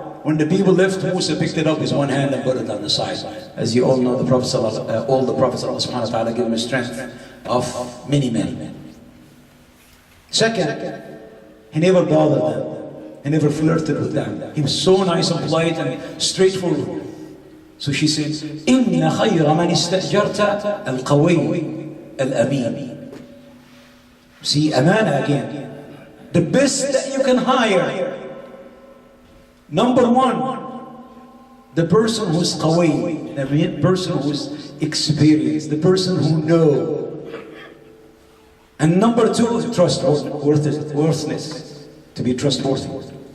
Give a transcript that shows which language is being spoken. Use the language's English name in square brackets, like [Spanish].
[English] When the people left, Musa picked it up with one hand and put it on the side. As you all know, the Prophet all the Prophets of Allah subhanahu wa ta'ala give him a strength of many men. Second, he never bothered them. He never flirted with them. He was so nice and polite and straightforward. So she said, [Arabic] إِنَّ خَيْرَ مَنِ اسْتَأْجَرْتَ الْقَوِيِّ الْأَمِينِ. [English] See, amana again. The best that you can hire. Number one, the person who's qawi, the person who's experienced, the person who knows. And number two, trustworthiness, to be trustworthy.